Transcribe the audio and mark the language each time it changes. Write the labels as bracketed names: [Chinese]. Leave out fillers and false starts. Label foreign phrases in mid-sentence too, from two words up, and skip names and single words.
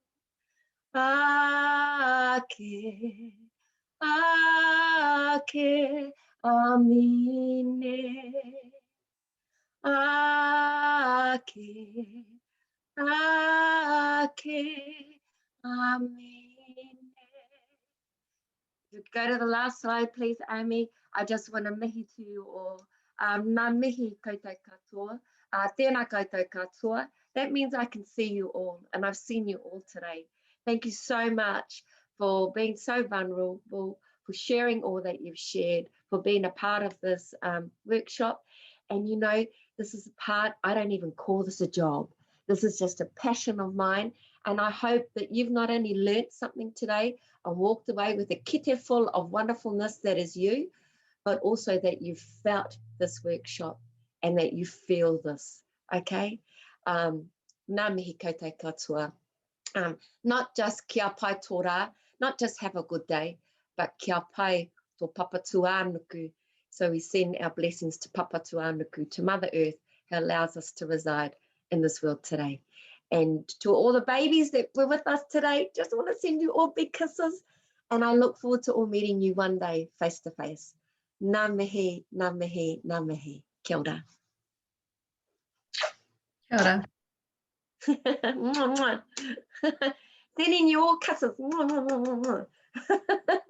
[Māori] Ake, ake, amine. Ake, ake, amine. [English] Go to the last slide, please, Amy. I just want to mihi to you all. [Māori] Nā mihi koutou katoa. Tēnā koutou katoa. [English] That means I can see you all, and I've seen you all today. Thank you so much for being so vulnerable, for sharing all that you've shared, for being a part of this workshop. And you know, this is a part, I don't even call this a job. This is just a passion of mine. And I hope that you've not only learnt something today and walked away with a kite full of wonderfulness that is you, but also that you've felt this workshop and that you feel this, okay? [Māori] Nā mihi koutou katoa. [English] Not just [Māori] kia pai tō rā, [English] not just have a good day, but [Māori] kia pai tō papa tuānuku. [English] So we send our blessings to Papa Tuānuku, to Mother Earth, who allows us to reside in this world today. And to all the babies that were with us today, just want to send you all big kisses. And I look forward to all meeting you one day, face to face. [Māori] Nā mihi, nā mihi, nā mihi. Kia ora. Kia ora. [English] Sending you all kisses.